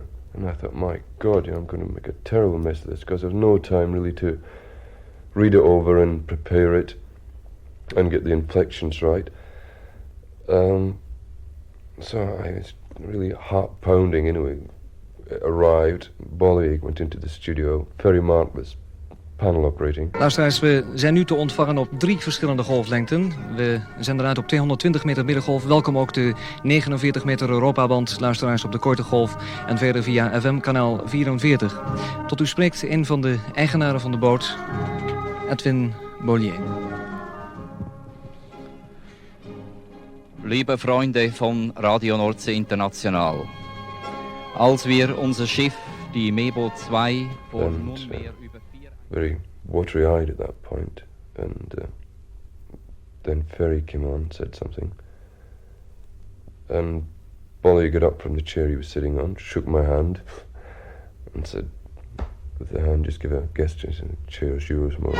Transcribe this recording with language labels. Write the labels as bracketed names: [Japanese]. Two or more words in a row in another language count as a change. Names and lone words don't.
[English] And I thought, my God, I'm going to make a terrible mess of this because I've no time really to read it over and prepare it and get the inflections right. So I was really heart-pounding anyway. Arrived, Bolly went into the studio, very marvelous panel operating. [Dutch] Luisteraars, we zijn nu te ontvangen op 3 verschillende golflengten. We zenden uit op 220 meter middengolf. Welkom ook de 49 meter Europaband, luisteraars op de korte golf en verder via FM kanaal 44. Tot u spreekt een van de eigenaren van de boot, Edwin Bollier. [German] Liebe Freunde von Radio Nordsee International, als wir unser Schiff, die Mebo 2, vor nunmehr über 4... [English] Very watery-eyed at that point, and then Ferry came on, said something, and Bolly got up from the chair he was sitting on, shook my hand, and said, with the hand, just give a gesture, and the chair's yours, more.